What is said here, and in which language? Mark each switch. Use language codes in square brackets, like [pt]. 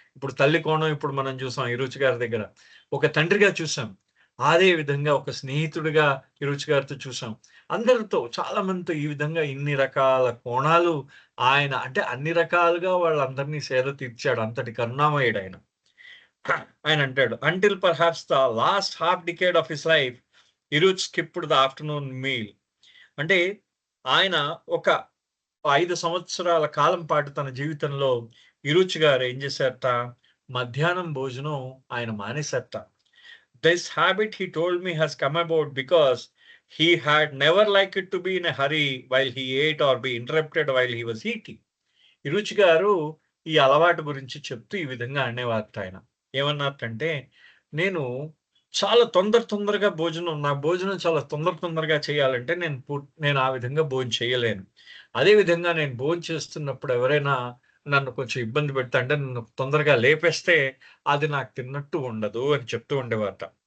[te] ఇప్పుడు తల్లి కోణం ఇప్పుడు మనం చూసాం ఇరుచి గారి దగ్గర. ఒక తండ్రిగా చూసాం. అదే విధంగా ఒక స్నేహితుడిగా ఇరుచి గారితో చూసాం. అందరితో చాలా మందితో ఈ విధంగా ఇన్ని రకాల కోణాలు ఆయన అంటే అన్ని రకాలుగా వాళ్ళందరినీ సేద తీర్చాడు. అంతటి కరుణామయుడు ఆయన. ఆయన అంటాడు, [en] "Until perhaps the last half decade of his life, Iruch skipped the afternoon meal. [te] అంటే ఆయన ఒక 5 సంవత్సరాల కాలం పాటు తన జీవితంలో ఇరుచి గారు ఏం చేశారట, మధ్యాహ్నం భోజనం ఆయన మానేశారట. [en] This habit, he told me, has come about because he had never liked to be in a hurry while he ate or be interrupted while he was eating. [te] ఇరుచి గారు ఈ అలవాటు గురించి చెప్తూ ఈ విధంగా అనేవారట ఆయన. ఏమన్నారటంటే, నేను చాలా తొందరగా నా భోజనం చాలా తొందరగా చేయాలంటే నేను ఆ విధంగా చేయలేను. అదే విధంగా నేను చేస్తున్నప్పుడు ఎవరైనా నన్ను కొంచెం ఇబ్బంది పెడితే, అంటే నన్ను తొందరగా లేపేస్తే అది నాకు తిన్నట్టు ఉండదు అని చెప్తూ ఉండేవారట.